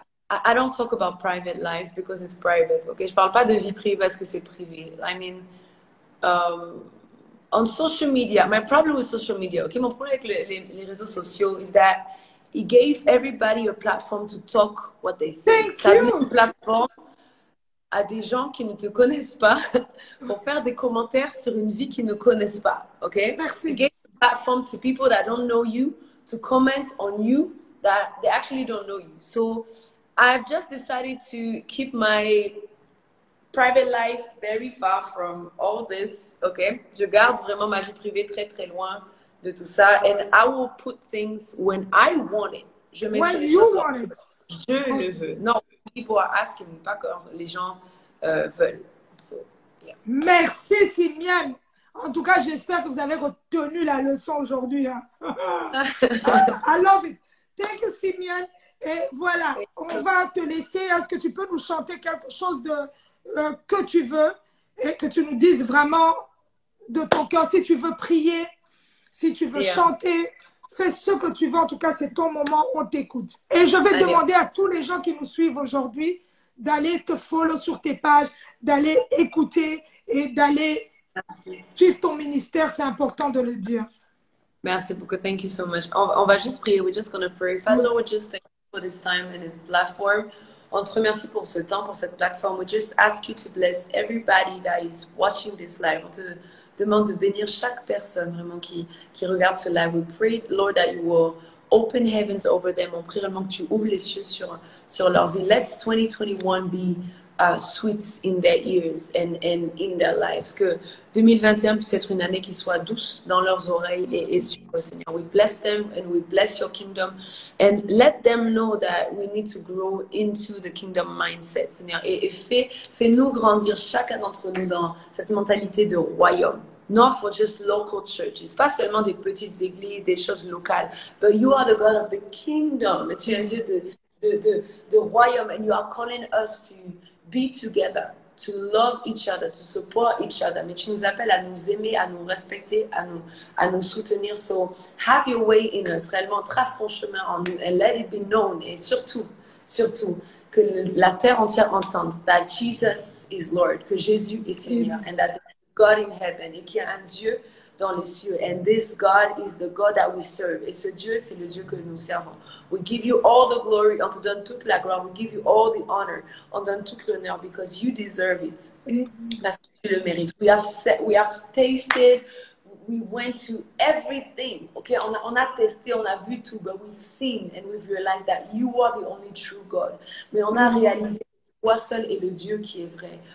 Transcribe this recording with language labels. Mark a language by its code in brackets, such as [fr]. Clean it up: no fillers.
[en] I don't talk about private life because it's private. [fr] Okay, je parle pas de vie privée parce que c'est privé. [en] I mean, on social media, my problem with social media, okay, [fr] mon problème avec les réseaux sociaux [en] is that it gave everybody a platform to talk what they think. [fr] Ça donne une plateforme à des gens qui ne te connaissent pas pour faire des commentaires sur une vie qu'ils ne connaissent pas, okay? Merci. [en] It gave a platform to people that don't know you to comment on you that they actually don't know you. So I've just decided to keep my private life very far from all this, okay? [fr] Je garde vraiment ma vie privée très très loin de tout ça. [en] And I will put things when I want it. [fr] Je mettrai [en] When [fr] les [en] you [fr] choses [en] want it. [fr] je le veux. Non, [en] people are asking me, [fr] pas quand les gens veulent. [en] So, yeah. [fr] Merci Simiane. En tout cas, j'espère que vous avez retenu la leçon aujourd'hui. Hein. [en] I love it. Thank you, Simiane. [fr] Et voilà, on va te laisser. Est-ce que tu peux nous chanter quelque chose que tu veux et que tu nous dises vraiment de ton cœur. Si tu veux prier, si tu veux chanter, fais ce que tu veux. En tout cas, c'est ton moment, on t'écoute. Et je vais demander à tous les gens qui nous suivent aujourd'hui d'aller te follow sur tes pages, d'aller écouter et d'aller suivre ton ministère. C'est important de le dire. Merci beaucoup. [en] Thank you so much. [fr] On va juste prier. [en] We're just going to pray. Father, Lord, we just thank you for this time and this platform. [fr] On te remercie pour ce temps, pour cette plateforme. [en] We just ask you to bless everybody that is watching this live. [fr] On te demande de bénir chaque personne vraiment qui regarde ce live. [en] We pray, Lord, that you will open heavens over them. [fr] On prie vraiment que tu ouvres les cieux sur leur vie. [en] Let 2021 be sweet in their ears and in their lives. [fr] Que 2021 puisse être une année qui soit douce dans leurs oreilles et sur le Seigneur. [en] We bless them and we bless your kingdom and let them know that we need to grow into the kingdom mindset, Seigneur. [fr] Et fais-nous grandir chacun d'entre nous dans cette mentalité de royaume. [en] Not for just local churches, [fr] pas seulement des petites églises, des choses locales, [en] but you are the God of the kingdom. [fr] Tu es un Dieu de royaume, [en] and you are calling us to be together, to love each other, to support each other. [fr] Mais tu nous appelles à nous aimer, à nous respecter, à nous soutenir. [en] So have your way in us. [fr] Réellement, trace ton chemin en nous [en] and let it be known. [fr] Et surtout, que la terre entière entende [en] that Jesus is Lord, [fr] que Jésus est Seigneur, [en] and that God in heaven, [fr] et qu'il y a un Dieu dans les cieux. [en] And this God is the God that we serve. [fr] Et ce Dieu, c'est le Dieu que nous servons. [en] We give you all the glory. [fr] On te donne toute la gloire. [en] We give you all the honor. [fr] On donne toute l'honneur [en] because you deserve it. [fr] Parce que tu le mérites. [en] We have tasted. We went to everything. Okay, [fr] on a testé, on a vu tout, [en] but we've seen and we've realized that you are the only true God. [fr] Mais on a réalisé toi seul est le Dieu qui est vrai.